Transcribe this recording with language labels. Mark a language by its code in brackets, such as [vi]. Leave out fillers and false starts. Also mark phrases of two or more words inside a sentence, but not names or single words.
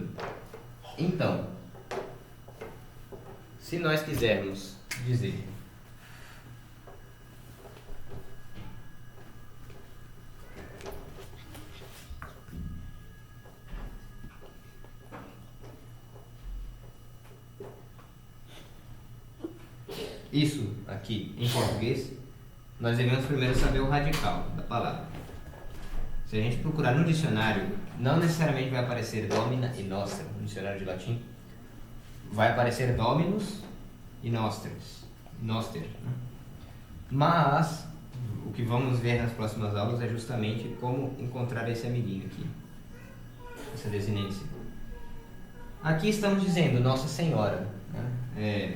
[pt] Então, se nós quisermos dizer isso aqui em português, nós devemos primeiro saber o radical da palavra. Se a gente procurar no dicionário, não necessariamente vai aparecer domina e nostra, no dicionário de latim. Vai aparecer dominus e nostris, noster. Né? Mas, o que vamos ver nas próximas aulas é justamente como encontrar esse amiguinho aqui, essa desinência. Aqui estamos dizendo Nossa Senhora. Né?